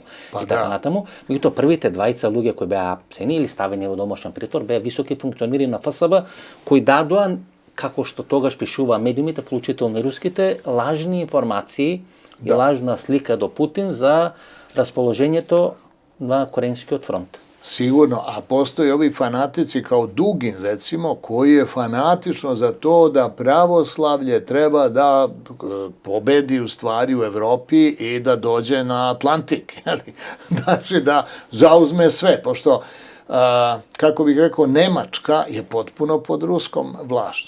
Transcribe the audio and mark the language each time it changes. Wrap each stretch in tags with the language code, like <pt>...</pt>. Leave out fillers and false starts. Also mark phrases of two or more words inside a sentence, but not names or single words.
<mk>Меѓутоа првите двајца луѓе кои беа апсени или ставени во домашен притвор беа високи функционери на ФСБ кои дадоа, како што тогаш пишува медиумите, вклучително и руските, лажни информации и лажна слика до Путин за расположењето на Коренскиот фронт.</mk> <sr>Sigurno, a postoje ovi fanatici kao Dugin, recimo, koji je fanatično za to da pravoslavlje treba da pobedi u stvari u Evropi i da dođe na Atlantik. Znači da zauzme sve, pošto, kako bih rekao, Nemačka je potpuno pod ruskom vlašću.</sr>